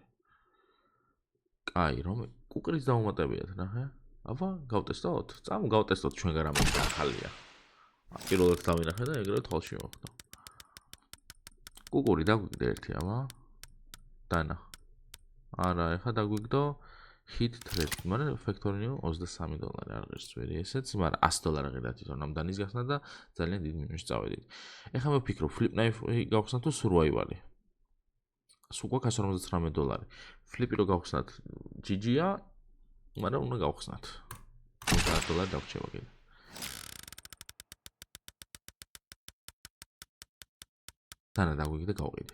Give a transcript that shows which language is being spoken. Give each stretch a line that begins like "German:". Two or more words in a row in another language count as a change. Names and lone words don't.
Georgian: კაი, რომ კუკრის დაუმატებიათ, ნახე. აბა, გავტესტოთ? წამ გავტესტოთ ჩვენგან რამე ახალია. პირველად დავინახე და ეგრევე თვალში მოხდა. კუკური დაგვიგდა ერთი, აბა. დანა. არა, ეხა დაგვიგდო
English: hit thread,
Georgian: მაგრამ factory $23 არ ღირს ვერი ესეც, მაგრამ $100 ღირდა თვითონ ამ დანის გახსნა და ძალიან დიდ მინუსში წავედით. ეხა მე ვფიქრობ,
English: flip knife
Georgian: გავხსნათ თუ survival-ი. სულ გვაქვს $159. Flip-ი რო გავხსნათ GG-ა, მაგრამ უნდა გავხსნათ. $100 დაგვრჩება კიდე. დანა დაგვიგდა გავყიდი.